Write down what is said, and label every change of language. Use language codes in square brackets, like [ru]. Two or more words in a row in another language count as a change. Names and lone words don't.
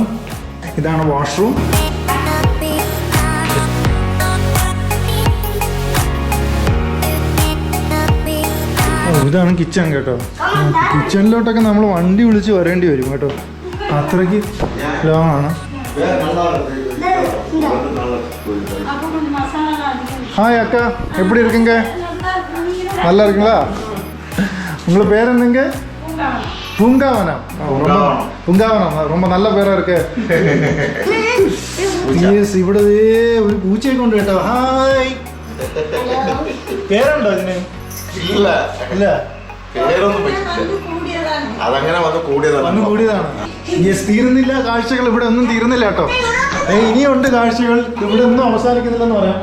[ml] ഇതാണ് വാഷ്റൂം. ഇതാണ് കിച്ചൺ കേട്ടോ. കിച്ചണിലോട്ടൊക്കെ നമ്മൾ വണ്ടി വിളിച്ച് വരേണ്ടി വരും കേട്ടോ, അത്രയ്ക്ക് ലോങ് ആണ്. [ta] ஹாய் அக்கா, எப்படி இருக்குங்க? நல்லா இருக்குங்களா? உங்கள் பேர் என்னங்க? பூங்காவனம். பூங்காவனம் ரொம்ப நல்ல പേരാ இருக்கு. [ml] യെസ്, ഇവിടെ ഒരു പൂച്ചയെ കൊണ്ട് കേട്ടോ. ഹായ്, പേരുണ്ടോ ഇതിന്? ഇല്ല, അതങ്ങനെ വന്ന് കൂടിയതാണ്. യെസ്, തീരുന്നില്ല കാഴ്ചകൾ, ഇവിടെ ഒന്നും തീരുന്നില്ല കേട്ടോ. ഇനിയുണ്ട് കാഴ്ചകൾ, ഇവിടെ ഒന്നും അവസാനിക്കുന്നില്ലെന്ന് പറയാം.